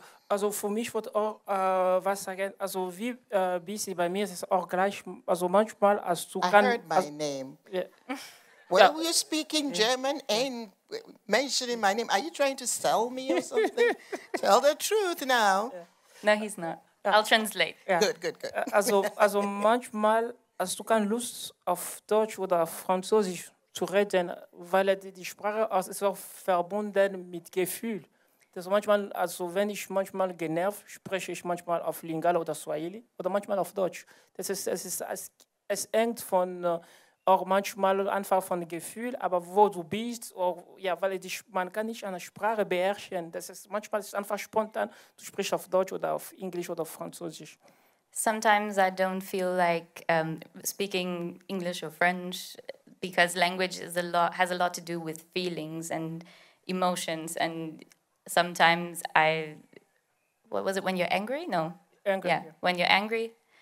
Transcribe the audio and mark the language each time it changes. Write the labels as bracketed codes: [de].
[de] Also für mich wird auch was sagen, also wie Bisi bei mir ist es auch gleich, also manchmal als du [en] I heard my name. Yeah. Well, you're speaking German and mentioning my name. Are you trying to sell me or something? Tell the truth now. No, he's not. I'll translate. Good. [de] Also manchmal hast du keine Lust auf Deutsch oder Französisch zu reden, weil die Sprache ist auch verbunden mit Gefühl. Das manchmal, also wenn ich manchmal genervt, spreche ich manchmal auf Lingala oder Swahili oder manchmal auf Deutsch. Es hängt von auch manchmal einfach von Gefühl, aber wo du bist, ja, weil man kann nicht eine Sprache beherrschen. Manchmal ist es einfach spontan, du sprichst auf Deutsch oder auf Englisch oder auf Französisch. [en] Sometimes I don't feel like speaking English or French because language has a lot to do with feelings and emotions. And sometimes what was it, when you're angry? No. Angry. Yeah, when you're angry.